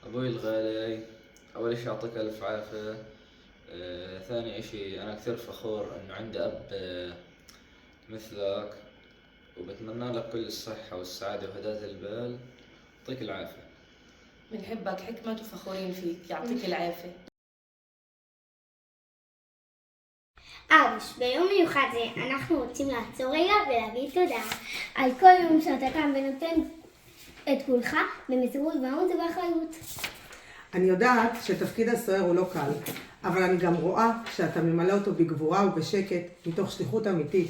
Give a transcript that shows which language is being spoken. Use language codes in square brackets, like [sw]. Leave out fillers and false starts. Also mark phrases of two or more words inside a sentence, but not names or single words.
[ar] أبوي الغالي، أول إشي يعطيك ألف عافية. ثاني إشي أنا كثير فخور إنه عندي أب مثلك، وبتمنى لك كل الصحة والسعادة وهداة البال. يعطيك العافية. بنحبك حكمة وفخورين فيك، يعطيك العافية. [he] אבוש, ביום מיוחד זה אנחנו רוצים לעצור רגע ולהגיד תודה על כל יום שאתה קם ונותן את כולך במסירות ובאמונה ובאחריות. אני יודעת שתפקיד הסוהר הוא לא קל, אבל אני גם רואה שאתה ממלא אותו בגבורה ובשקט מתוך שליחות אמיתית.